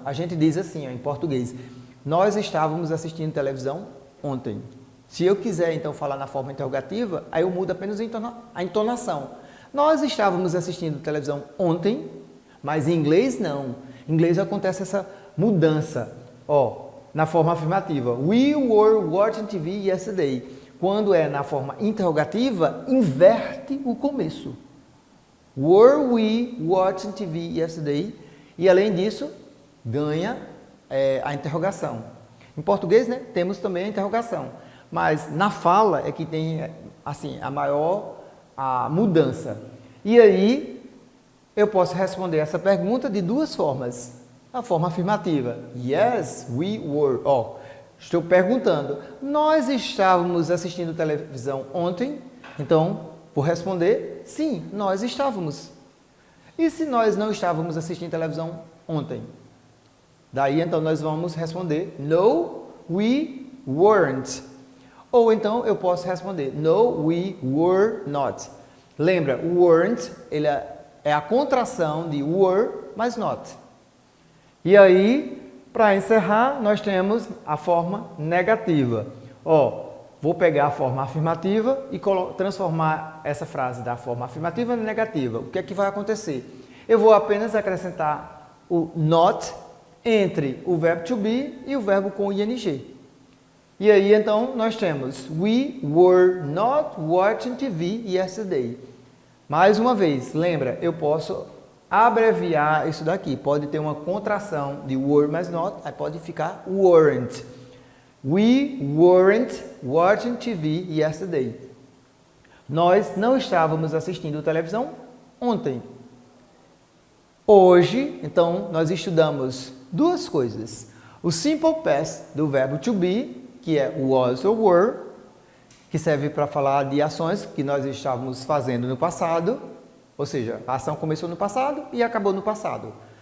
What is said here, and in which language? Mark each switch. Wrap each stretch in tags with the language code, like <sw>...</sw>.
<pt>A gente diz assim, em português, nós estávamos assistindo televisão ontem. Se eu quiser, então, falar na forma interrogativa, aí eu mudo apenas a entonação. Nós estávamos assistindo televisão ontem, mas em inglês não. Em inglês acontece essa mudança. Na forma afirmativa,</pt> <en>we were watching TV yesterday.</en> <pt>Quando é na forma interrogativa, inverte o começo.</pt> <en>Were we watching TV yesterday?</en> <pt>E além disso, ganha a interrogação. Em português, né, temos também a interrogação. Mas na fala é que tem assim, a maior mudança. E aí, eu posso responder essa pergunta de duas formas. A forma afirmativa,</pt> <en>yes, we were.</en> <pt>Estou perguntando, nós estávamos assistindo televisão ontem? Então, vou responder, sim, nós estávamos. E se nós não estávamos assistindo televisão ontem? Daí, então, nós vamos responder,</pt> <en>no, we weren't.</en> <pt>Ou então, eu posso responder,</pt> <en>no, we were not.</en> <pt>Lembra, weren't, ele é a contração de were, mas not. E aí, para encerrar, nós temos a forma negativa. Vou pegar a forma afirmativa e transformar essa frase da forma afirmativa na negativa. O que é que vai acontecer? Eu vou apenas acrescentar o not entre o verbo to be e o verbo com ing. E aí, então, nós temos</pt> <en>we were not watching TV yesterday.</en> <pt>Mais uma vez, lembra, eu posso abreviar isso daqui. Pode ter uma contração de were mais not, aí pode ficar weren't.</pt> <en>We weren't watching TV yesterday.</en> <pt>Nós não estávamos assistindo televisão ontem. Hoje, então, nós estudamos duas coisas. O simple past do verbo to be, que é was ou were, que serve para falar de ações que nós estávamos fazendo no passado, ou seja, a ação começou no passado e acabou no passado.</pt>